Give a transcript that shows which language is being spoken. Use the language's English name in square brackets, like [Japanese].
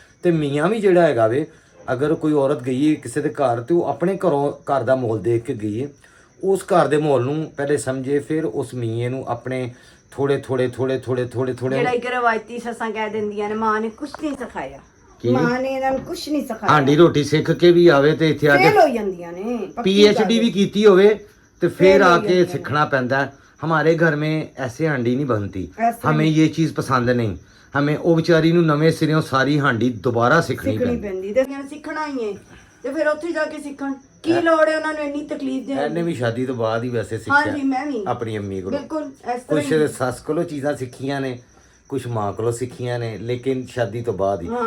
[Punjabi] ਤੇ ਮੀਆਂ ਵੀ ਜਿਹੜਾ ਹੈਗਾ ਵੇ, ਅਗਰ ਕੋਈ ਔਰਤ ਗਈ ਹੈ ਕਿਸੇ ਦੇ ਘਰ ਤੇ ਉਹ ਆਪਣੇ ਘਰ ਦਾ ਮਾਹੌਲ ਦੇਖ ਕੇ ਗਈ ਹੈ, ਉਸ ਘਰ ਦੇ ਮਾਹੌਲ ਨੂੰ ਪਹਿਲੇ ਸਮਝੇ, ਫਿਰ ਉਸ ਮੀਏ ਨੂੰ ਆਪਣੇ ਥੋੜੇ ਜਿਹੜਾ ਇੱਕ ਰਵਾਇਤੀ ਸੱਸਾਂ ਕਹਿ ਦਿੰਦੀਆਂ ਨੇ ਮਾਂ ਨੇ ਕੁਝ ਨਹੀਂ ਸਿਖਾਇਆ, ਮਾਂ ਨੇ ਇਹਨਾਂ ਨੂੰ ਕੁਝ ਨਹੀਂ ਸਿਖਾਇਆ। ਹਾਂਡੀ ਰੋਟੀ ਸਿੱਖ ਕੇ ਵੀ ਆਵੇ ਤੇ ਇੱਥੇ ਆ ਕੇ ਫੇਲ ਹੋ ਜਾਂਦੀਆਂ ਨੇ, PhD ਵੀ ਕੀਤੀ ਹੋਵੇ ਤੇ ਫਿਰ ਆ ਕੇ ਸਿੱਖਣਾ ਪੈਂਦਾ। [Urdu] हमारे घर में ऐसे हांडी नहीं बनती, हमें ये चीज़ पसंद नहीं। [Punjabi] हमें ਉਹ ਵਿਚਾਰੀ ਨੂੰ ਨਵੇਂ ਸਿਰਿਓਂ ਸਾਰੀ ਹਾਂਡੀ ਦੁਬਾਰਾ ਸਿੱਖਣੀ ਪੈਂਦੀ ਤੇ ਸਿੱਖਣਾ ਹੀ ਹੈ ਤੇ ਫਿਰ ਉੱਥੇ ਜਾ ਕੇ ਸਿੱਖਣ ਕੀ ਲੋੜ ਹੈ ਉਹਨਾਂ ਨੂੰ ਇੰਨੀ ਤਕਲੀਫ ਦੇਣ ਦੀ। ਇਹਨੇ ਵੀ ਸ਼ਾਦੀ ਤੋਂ ਬਾਅਦ ਹੀ ਵੈਸੇ ਹਾਂਜੀ ਮੈਂ ਵੀ ਸਿੱਖਿਆ ਆਪਣੀ ਅੰਮੀ ਕੋਲੋਂ। ਬਿਲਕੁਲ ਇਸ ਤਰ੍ਹਾਂ ਕੁਝ ਸੱਸ ਕੋਲੋਂ ਚੀਜ਼ਾਂ ਸਿੱਖੀਆਂ ਨੇ, ਕੁਝ ਮਾਂ ਕੋਲੋਂ ਸਿੱਖੀਆਂ ਨੇ, ਲੇਕਿਨ ਸ਼ਾਦੀ ਤੋਂ ਬਾਅਦ ਹੀ।